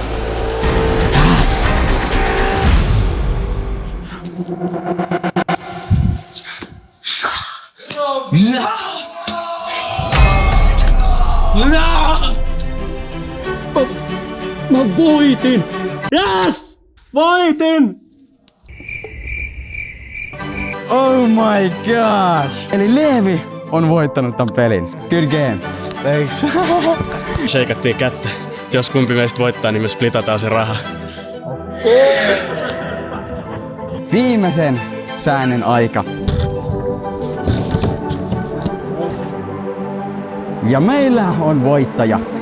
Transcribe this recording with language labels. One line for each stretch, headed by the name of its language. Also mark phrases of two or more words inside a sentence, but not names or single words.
Finnish: Mä voitin! Yes! Voitin!
English: Oh my gosh!
Finnish: Eli Leevi on voittanut tämän pelin.
English: Good game. Thanks.
Finnish: Sheikattiin kättä. Jos kumpi meistä voittaa, niin me splitataan se raha. Viimeisen säännön aika. Ja meillä on voittaja.